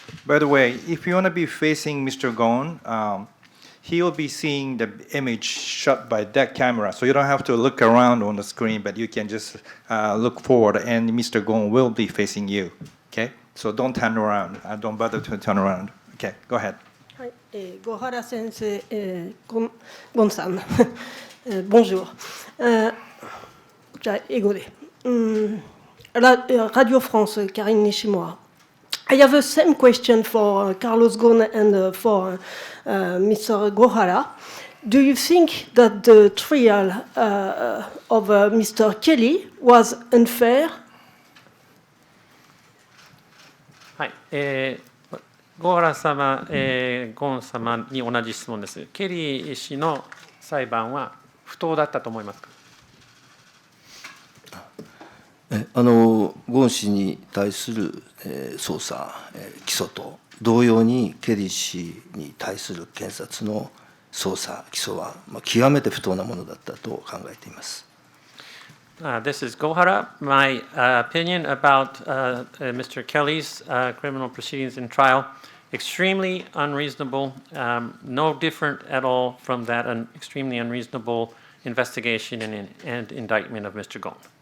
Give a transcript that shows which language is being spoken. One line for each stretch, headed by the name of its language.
English: By the way, if you want to be facing Mr. Gon, he will be seeing the image shot by that camera, so you don't have to look around on the screen, but you can just look forward, and Mr. Gon will be facing you. Okay, so don't turn around. Don't bother to turn around. Okay, go ahead.
Japanese: はい、小原先生、ゴンさん、
French: Bonjour.
Japanese: じゃあ英語で。Radio France, Karine Nishimura.
English: I have the same question for Carlos Ghosn and for Mr. Gohara. do you think that the trial of Mr. Kelly was unfair?
Japanese: はい、ゴーラ様、ゴーン様に同じ質問です。ケリー氏の裁判は不当だったと思いますか？ゴーン氏に対する捜査、起訴と同様に、ケリー氏に対する検察の捜査、起訴は極めて不当なものだったと考えています。
English: This is Gohara. My opinion about Mr. Kelly's criminal proceedings and trial, extremely unreasonable, no different at all from that an extremely unreasonable investigation and indictment of Mr. Gohn.